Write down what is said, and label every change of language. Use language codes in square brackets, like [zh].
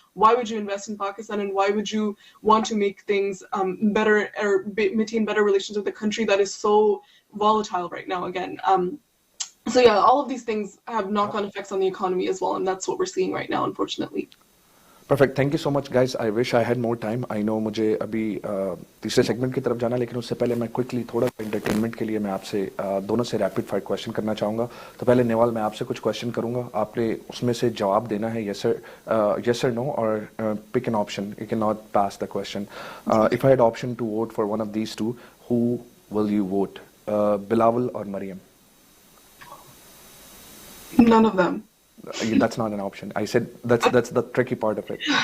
[en] Why would you invest in Pakistan, and why would you want to make things better or maintain better relations with a country that is so volatile right now again? So yeah, all of these things have knock-on effects on the economy as well, and that's what we're seeing right now, unfortunately. Perfect. Thank you so much, guys. I wish I had more time. I know [hi] मुझे अभी तीसरे segment की तरफ जाना, लेकिन उससे पहले मैं क्विकली थोड़ा एंटरटेनमेंट के लिए मैं आपसे दोनों से रैपिड फायर क्वेश्चन करना चाहूँगा। तो पहले निवाल, मैं आपसे कुछ क्वेश्चन करूँगा, आपने उसमें से जवाब देना है [en] yes or no, [hi] और [en] pick an option. You cannot pass the question. If I had option to vote for one of these two, who will you vote? Bilawal or Maryam? None of them. That's not an option. I said that's the tricky part of it.